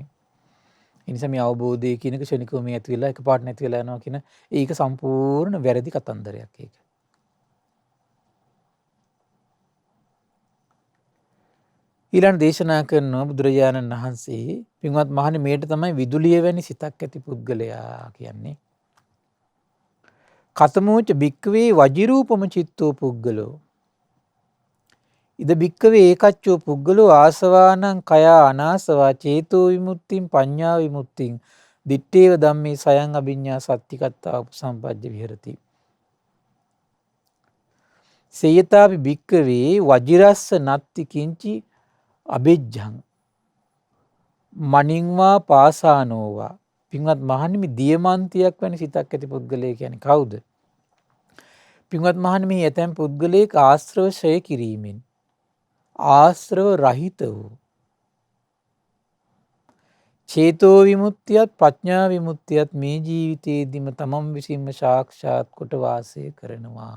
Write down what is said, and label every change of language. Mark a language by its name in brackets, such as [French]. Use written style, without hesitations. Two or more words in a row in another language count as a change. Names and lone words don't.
[Sinhala] ඒ නිසා මේ අවබෝධය කියන එක ශනිකව මේ ඇති වෙලා එකපාරට නැති වෙලා යනවා කියන ඒක සම්පූර්ණ වැරදි කතන්දරයක් ඒක. ඊළඟ දේශනා කරන බුදුරජාණන් වහන්සේ පින්වත් මහණෙනි මේට තමයි විදුලිය වැනි සිතක් ඇති පුද්ගලයා කියන්නේ. [Pali] කතමෝච භික්කවේ වජිරූපම චිත්තෝ පුද්ගලෝ. ඉද භික්කවේ ඒකච්චෝ පුද්ගලෝ ආසවානං කයා අනාසවා චේතෝ විමුක්තිං පඤ්ඤා විමුක්තිං දිත්තේව ධම්මේ සයං අභිඤ්ඤා සත්‍තිකත්තා උපසම්පජ්ජ විහෙරති. සේයතාපි භික්කවේ වජිරස්ස නත්ති කිංචි අබෙජ්ජං මනින්වා පාසානෝවා. [Sinhala] පින්වත් මහණෙනි මේ දියමන්තියක් වැනි සිතක් ඇති පුද්ගලයා කියන්නේ කවුද? පින්වත් මහණෙනි මේ ඇතැම් පුද්ගලයෙක් ආශ්‍රව ඡය කිරීමෙන් ආශ්‍රව රහිත වූ චේතෝ විමුක්තියත් ප්‍රඥා විමුක්තියත් මේ ජීවිතයේදීම තමන් විසින්ම සාක්ෂාත් කොට වාසය කරනවා.